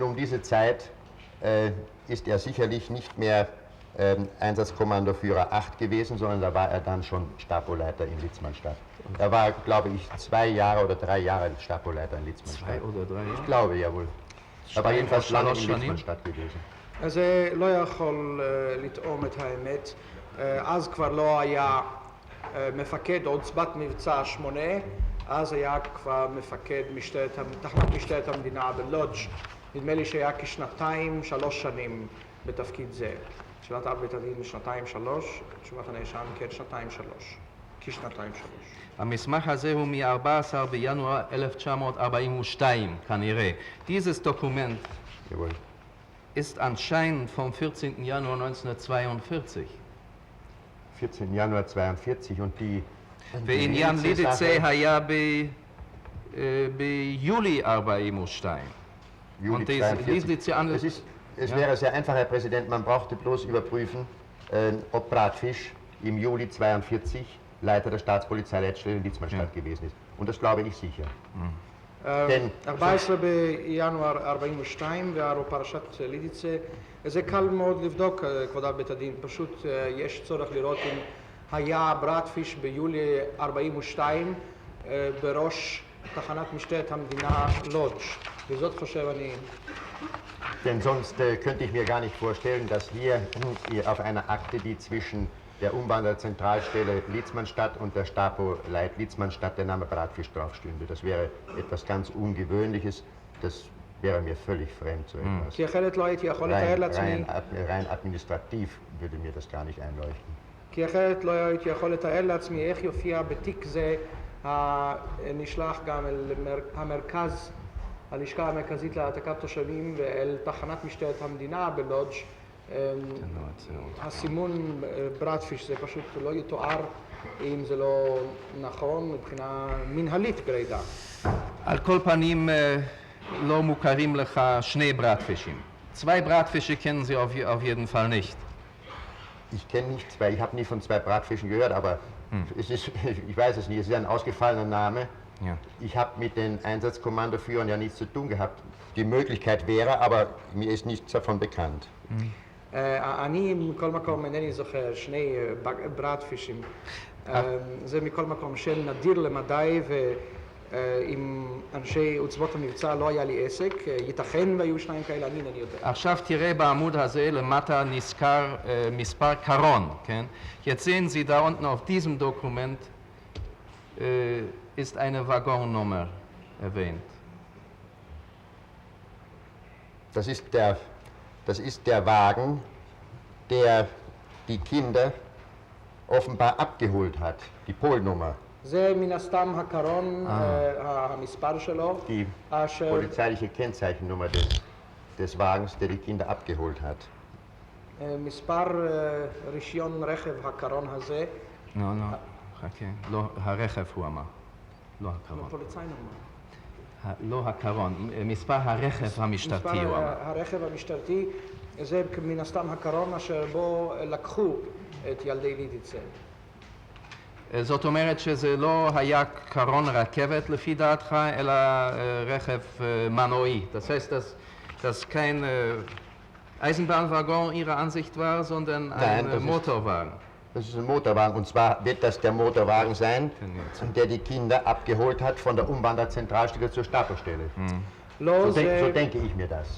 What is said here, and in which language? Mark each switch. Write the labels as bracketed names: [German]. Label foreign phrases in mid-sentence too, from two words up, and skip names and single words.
[German] Um diese Zeit ist er sicherlich nicht mehr Einsatzkommandoführer 8 gewesen, sondern da war er dann schon Stapo-Leiter in Litzmannstadt. Er war, glaube ich, 2 Jahre oder 3 Jahre Stapo-Leiter in Litzmannstadt. 2 oder 3 Jahre? Ich glaube, jawohl. Er war jedenfalls lange in Litzmannstadt gewesen. [Hebrew] אז זה לא יכול לטעום את האמת. אז כבר לא היה מפקד עוצבת מבצע 8, אז היה כבר מפקד תחנת משטרת המדינה בלודג'. נדמה לי שהיה כ2-3 שנים בתפקיד זה. תשובת אב בית הדין 2-3, תשובת הנאשם כ2-3. המסמך הזה הוא מ-14 בינואר 1942, כנראה. [German] Dieses Dokument Jawohl. ist anscheinend vom 14. Januar 1942. 14. Januar 42 und die... [Hebrew] ועניין לידיצה היה ביולי 42. [German] Juli Und die 42. Liedice an... Es wäre sehr einfach, Herr Präsident, man brauchte bloß überprüfen, ob Bratfisch im Juli 42 Leiter der Staatspolizeileitstelle in Litzmannstadt gewesen ist. Und das glaube ich sicher. Denn [Hebrew] 14 בינואר 42 והרו פרשת לידיצה, זה קל מאוד לבדוק, כבוד אב בית הדין, פשוט יש צורך לראות אם היה ברטפיש ביולי 42 בראש תחנת משטרת המדינה לודג', וזאת חושב אני... [German] Denn sonst könnte ich mir gar nicht vorstellen, dass hier auf einer Akte, die zwischen der Umwanderzentralstelle Litzmannstadt und der Stapo-Leit Litzmannstadt der Name Bratfisch draufstünde. Das wäre etwas ganz Ungewöhnliches, das wäre mir völlig fremd, so etwas. [Hebrew] כי אחרת לא הייתי יכול לתאר לעצמי... [German] Rein administrativ würde mir das gar nicht einleuchten. [Hebrew] כי אחרת לא הייתי יכול לתאר לעצמי איך יופיע בתיק זה נשלח גם אל המרכז, הלשכה המרכזית להעתקת תושבים ואל תחנת משטרת המדינה בלודג'. הסימון ברטפיש זה פשוט לא יתואר אם זה לא נכון מבחינה מנהלית גרידא. על כל פנים לא מוכרים לך 2 ברטפישים. [German] 2 Bratfische kennen Sie auf jeden Fall nicht. Ich kenne nicht 2, ich habe nie von 2 Bratfischen gehört, aber es ist, ich weiß es nicht, es ist ein ausgefallener Name. Ja. Ich habe mit den Einsatzkommandoführern ja nichts zu tun gehabt. Die Möglichkeit wäre, aber mir ist nichts davon bekannt. [Hebrew] אני מכל מקום אינני זוכר 2 ברטפישים. זה מכל מקום שם נדיר למדי, ועם אנשי עוצבות המבצע לא היה לי עסק. ייתכן והיו 2 כאלה, אני אינני יודע. עכשיו תראה בעמוד הזה למטה נזכר מספר קרון, כן? [German] Jetzt sehen Sie da unten auf diesem Dokument ist eine Waggonnummer erwähnt. Das ist der Wagen, der die Kinder offenbar abgeholt hat, die Polnummer, [Hebrew] זה מן הסתם הקרון, המספר שלו, [German] die [Hebrew] אשר [German] polizeiliche Kennzeichennummer des Wagens, der die Kinder abgeholt hat. [Hebrew] מספר רישיון רכב הקרון הזה, לא, חכה, לא, הרכב הוא אמר, לא הקרון. לא הקרון, מספר הרכב המשטרתי הוא אמר. הרכב המשטרתי זה מן הסתם הקרון אשר בו לקחו את ילדי לידיצה. זאת אומרת שזה לא היה קרון רכבת לפי דעתך, אלא רכב מנועי. [German] Das heißt, dass kein Eisenbahnwaggon Ihrer Ansicht war, sondern ein Motorwagen. Das ist ein Motorwagen, und zwar wird das der Motorwagen sein, der die Kinder abgeholt hat von der Umwanderzentralstelle zur Stapelstelle. So denke ich mir das.